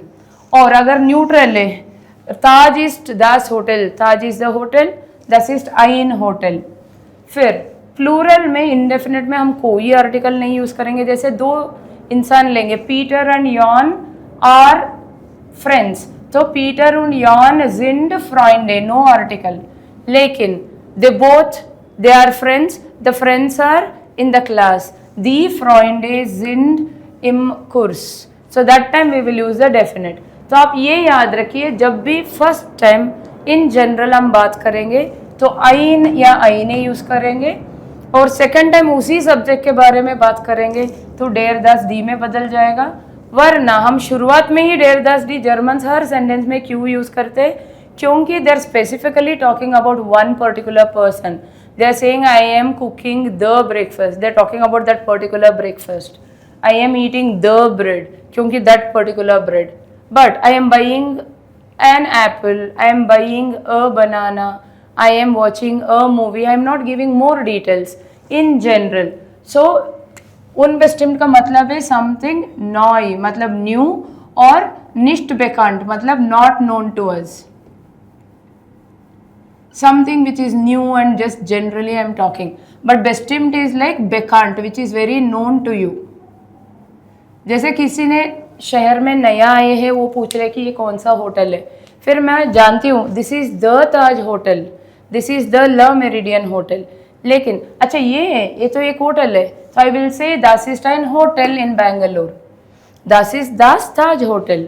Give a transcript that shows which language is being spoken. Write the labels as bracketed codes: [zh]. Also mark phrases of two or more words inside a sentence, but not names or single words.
[hi] और अगर न्यूट्रल है, [de] Taj ist das Hotel, [en] Taj is the hotel, [de] das ist ein Hotel. [hi] फिर प्लूरल में इंडेफिनेट में हम कोई आर्टिकल नहीं यूज़ करेंगे। जैसे 2 इंसान लेंगे, [en] Peter and Jan are friends, [hi] तो [de] Peter und Jan sind Freunde, [en] No article. लेकिन they both they are friends, the friends are in the class, [de] die Freunde sind im Kurs, [en] so that time we will use the definite। [hi] तो आप ये याद रखिए, जब भी [en] first time in general [hi] हम बात करेंगे तो आइन या आइने यूज़ करेंगे, और [en] second time [hi] उसी सब्जेक्ट के बारे में बात करेंगे तो [de] der das die [hi] में बदल जाएगा। वरना हम शुरुआत में ही [de] der das die [hi] जर्मन्स हर सेंटेंस में क्यों यूज़ करते हैं, क्योंकि [en] they are specifically talking about one particular person. They are saying I am cooking the breakfast, they are talking about that particular breakfast. I am eating the bread, क्योंकि that particular bread. But I am buying an apple, I am buying a banana, I am watching a movie, I am not giving more details in general. सो unbestimmt [hi] का मतलब है [en] समथिंग नॉय मतलब न्यू, और [de] nicht bekannt [en] मतलब not known to us, something which is new and just generally I am talking, but bestimmt is like bekannt which is very known to you. [hi] जैसे किसी ने शहर में नया आए हैं, वो पूछ रहे कि ये कौन सा होटल है, फिर मैं जानती हूँ [en] this is the Taj Hotel, this is the Le Méridien hotel, [hi] लेकिन अच्छा ये तो एक होटल है, तो [en] I will say [de] das ist ein Hotel in Bangalore, das ist das Taj Hotel.